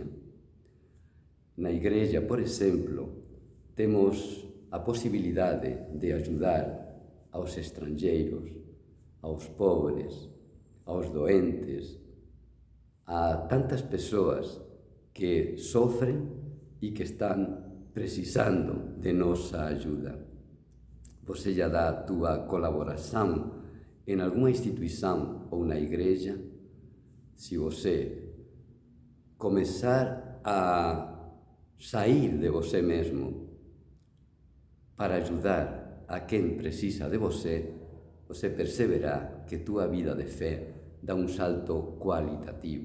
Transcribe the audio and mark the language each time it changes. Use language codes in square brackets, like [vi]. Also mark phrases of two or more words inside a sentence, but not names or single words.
[gl] Na igreja, por exemplo, temos a posibilidade de ayudar aos estranxeiros, aos pobres, aos doentes, a tantas persoas que sofren e que están precisando de nosa ajuda. [pt] Você já dá a túa colaboração em alguma instituição ou na igreja? Se você começar a sair de você mesmo para ajudar a quem precisa de você, você perceberá que tua vida de fé dá um salto qualitativo.